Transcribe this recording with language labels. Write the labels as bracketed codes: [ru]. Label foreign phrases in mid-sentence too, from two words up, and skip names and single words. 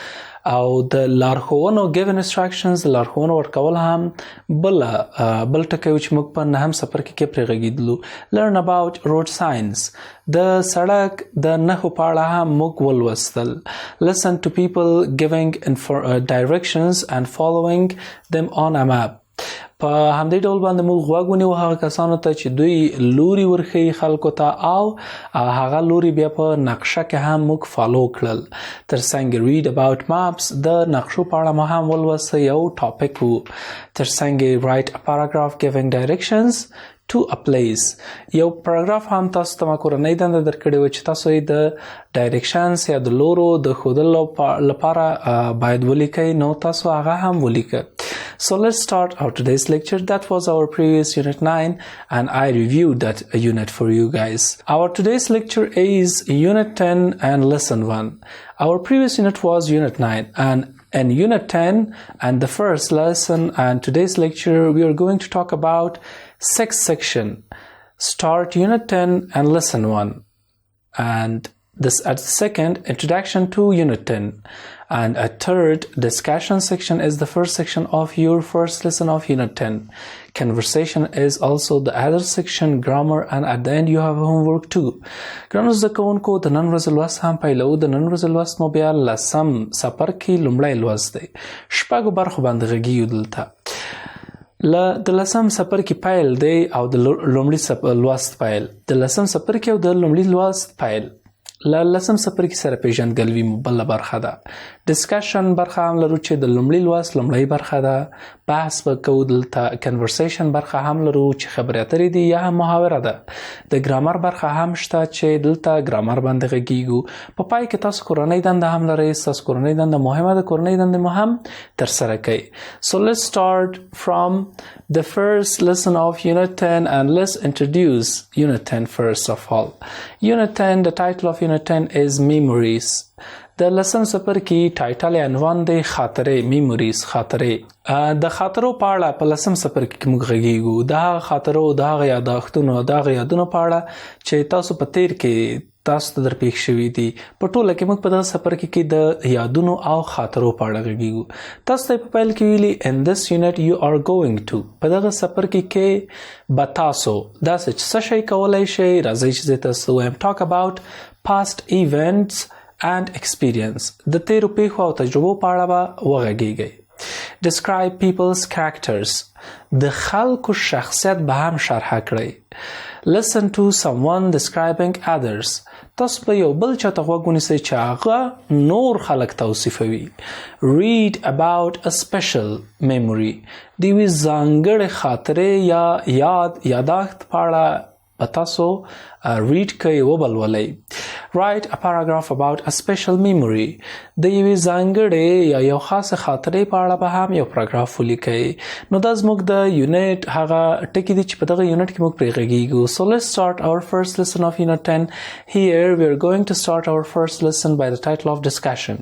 [ps] او د لارښوونو [en] give instructions، [ps] د لارښوونو ورکول هم بل ټکی و چې موږ په نهم څپرکي کې پرې غږېدلو. [en] learn about road signs، [ps] د سړک د نښو په اړه هم موږ ولوستل. [en] listen to people giving directions and following them on a map. [ps] په همدې ډول باندې موږ غوږ ونیو هغه کسانو ته چې دوی لوري ورښیي خلکو ته، او هغه لوري بیا په نقشه کې هم موږ فالو کړل. ترڅنګ [en] read about maps، [ps] د نقشو په اړه مو هم ولوسته، یو ټاپک و. ترڅنګ [en] write a paragraph giving directions to a place. [ps] یو پاراګراف هم تاسو ته ما کورنۍ دنده درکړې وه چې تاسو یې د ډایرکشنز یا د لورو د ښودلو لپاره باید ولیکئ، نو تاسو هغه هم ولیکئ. [en] So let's start our today's lecture. That was our previous Unit 9, and I reviewed that unit for you guys. Our today's lecture is Unit 10 and Lesson 1. Our previous unit was Unit 9, and in Unit 10 and the first lesson and today's lecture, we are going to talk about sixth section. Start Unit 10 and Lesson 1. And this at the second, introduction to Unit 10. And a third discussion section is the first section of your first lesson of Unit 10. Conversation is also the other section, grammar, and at the end you have homework too. [ps] ګرانو زده کوونکو، د نن ورځې لوست هم پیلوو. د نن ورځې لوست مو بیا لسم څپرکي لومړی لوست دی. شپږو برخو باندې غږیږو دلته. د لسم څپرکي پیل دی او د لومړي لوست پیل. د لسم څپرکي او د لومړي لوست پیل. لسم څپرکي سره پیژندګلوي مو بله برخه ده. ډسکشن برخه هم لرو چې د لومړي لوست لومړی برخه ده. بحث به کوو دلته. کنورسیشن برخه هم لرو چې خبرې اترې دي یا هم محاوره ده. د ګرامر برخه هم شته چې دلته ګرامر باندې غږیږو. په پای کې تاسو کورنۍ دنده هم لرئ. ستاسو کورنۍ دنده مهمه ده، کورنۍ دنده مو هم ترسره کوئ. [en] So let's start from the first lesson of Unit 10, and let's introduce Unit 10 first of all. Unit 10, the title of Unit 10 is Memories. [ps] د لسم څپرکي ټایټل یا عنوان دی خاطرې، میموریز، خاطرې. د خاطرو په اړه په لسم څپرکي کې موږ غږیږو. د هغه خاطرو، د هغه یاداښتونو، د هغه یادونو په اړه چې تاسو په تیر کې تاسو ته درپېښ شوي دي. په ټوله کې موږ په دغه څپرکي کې د یادونو او خاطرو په اړه غږیږو. تاسو ته په پیل کې ویلي [en] in this unit you are going to، [ps] په دغه څپرکي کې به تاسو داسې څه شی کولی شئ. راځئ چې زه تاسو وایم [en] talk about past events and experience. [ps] د تیرو پیښو او تجربو په اړه به وغږیږئ. [en] Describe people's characters. [ps] د خلکو شخصیت به هم شرحه کړئ. [en] Listen to someone describing others. [ps] تاسو به یو بل چاته غوږ ونیسئ چې هغه نور خلک توصیفوي. [en] Read about a special memory. [ps] د یوې ځانګړې خاطرې یا یادښت په اړه به تاسو read کوئ وبلولئ. [en] Write a paragraph about a special memory. [ps] د یوې ځانګړې یا یو خاصه خاطرې په اړه به هم یو پاراګراف ولیکئ. نو دا زموږ د یونټ هغه ټکي دي چې په دغه یونټ کې موږ پرې غږیږو. [en] So let's start our first lesson of unit 10. Here we are going to start our first lesson by the title of discussion.